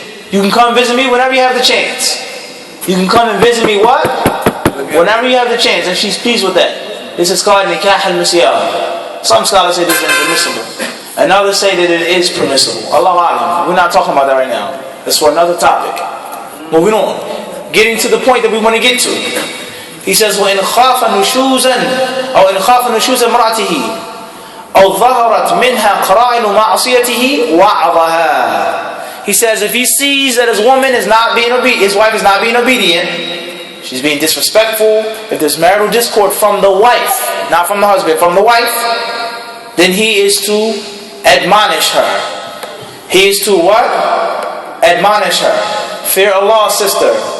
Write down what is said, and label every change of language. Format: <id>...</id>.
<en>You can come visit me whenever you have the chance. You can come and visit me what? Whenever you have the chance. And she's pleased with that. This is called nikah al-misyah. Some scholars say this is impermissible. And others say that it is permissible. Allahu A'lam. We're not talking about that right now. That's for another topic. Moving on. Getting to the point that we want to get to. He says,</en> <ar>وَإِنْ خَافَ نُشُوزًا أو إِنْ خَافَ نُشُوزَ امْرَأَتِهِ أو ظهرت منها قرائن معصيته وعظها.</ar> <en>He says, if he sees that his woman is not being obedient, his wife is not being obedient, she's being disrespectful, if there's marital discord from the wife, not from the husband, from the wife, then he is to admonish her. He is to what? Admonish her. Fear Allah, sister.</en>